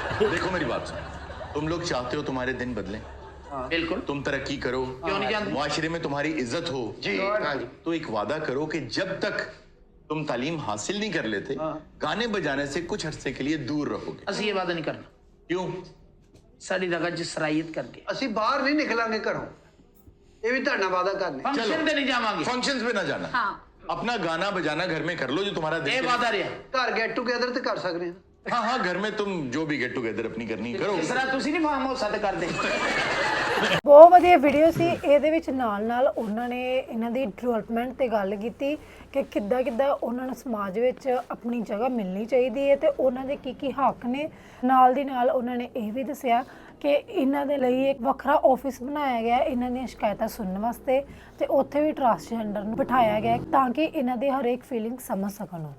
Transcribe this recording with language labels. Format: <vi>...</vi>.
<hi>देखो मेरी बात सुनो, तुम लोग चाहते हो तुम्हारे दिन बदलें, बिल्कुल। तुम तरक्की करो, क्यों नहीं चाहते? मुआशरे में तुम्हारी इज्जत हो जी। हाँ जी। तो एक वादा करो कि जब तक तुम तालीम हासिल नहीं कर लेते, गाने बजाने से कुछ अरसे के लिए दूर रहोगे।</hi> <pa>ਅਸੀਂ ਇਹ ਵਾਦਾ ਨਹੀਂ ਕਰਨਾ।</pa> <hi>क्यों?</hi> <pa>ਸਾਡੀ ਰਗਾ ਚ ਸਰਾਇਤ ਕਰਕੇ ਅਸੀਂ ਬਾਹਰ ਨਹੀਂ ਨਿਕਲਾਂਗੇ ਘਰੋਂ, ਇਹ ਵੀ ਤੁਹਾਡਾ ਵਾਅਦਾ ਕਰਨੇ। ਫੰਕਸ਼ਨ ਤੇ ਨਹੀਂ ਜਾਵਾਂਗੇ।</pa> <hi>फंक्शंस पे ना जाना। हाँ। अपना गाना बजाना घर में कर लो, जो तुम्हारा दिल</hi> <pa>ਇਹ</pa> <hi>करे।</hi> <pa>ਵਾਦਾ ਰਿਹਾ। ਘਰ ਗੈਟ ਟੂਗੇਦਰ ਤੇ ਕਰ ਸਕਦੇ ਹਾਂ। हाँ हाँ, घर में तुम जो भी गेट टुगेदर अपनी करनी करो। ਇਸ ਤਰ੍ਹਾਂ ਤੁਸੀਂ ਨਹੀਂ ਫਾਰਮ ਹਾਊਸ ਸੱਦ ਕਰਦੇ। ਬਹੁਤ ਵਧੀਆ ਵੀਡੀਓ ਸੀ। ਇਹਦੇ ਵਿੱਚ ਨਾਲ ਉਹਨਾਂ ਨੇ ਇਹਨਾਂ ਦੀ ਡਿਵੈਲਪਮੈਂਟ ਤੇ ਗੱਲ ਕੀਤੀ ਕਿ ਕਿੱਦਾਂ ਉਹਨਾਂ ਨੂੰ ਸਮਾਜ ਵਿੱਚ ਆਪਣੀ ਜਗ੍ਹਾ ਮਿਲਣੀ ਚਾਹੀਦੀ ਹੈ ਤੇ ਉਹਨਾਂ ਦੇ ਕੀ ਹੱਕ ਨੇ। ਨਾਲ ਦੀ ਨਾਲ ਉਹਨਾਂ ਨੇ ਇਹ ਵੀ ਦੱਸਿਆ ਕਿ ਇਹਨਾਂ ਦੇ ਲਈ ਇੱਕ ਵੱਖਰਾ ਆਫਿਸ ਬਣਾਇਆ ਗਿਆ ਇਹਨਾਂ ਦੀਆਂ ਸ਼ਿਕਾਇਤਾਂ ਸੁਣਨ ਵਾਸਤੇ ਤੇ ਉੱਥੇ ਵੀ ਟਰਾਂਸਜੈਂਡਰ ਨੂੰ ਬਿਠਾਇਆ ਗਿਆ ਤਾਂ ਕਿ ਇਹਨਾਂ ਦੀ ਹਰੇਕ ਫੀਲਿੰਗ ਸਮਝ ਸਕਣ।</pa>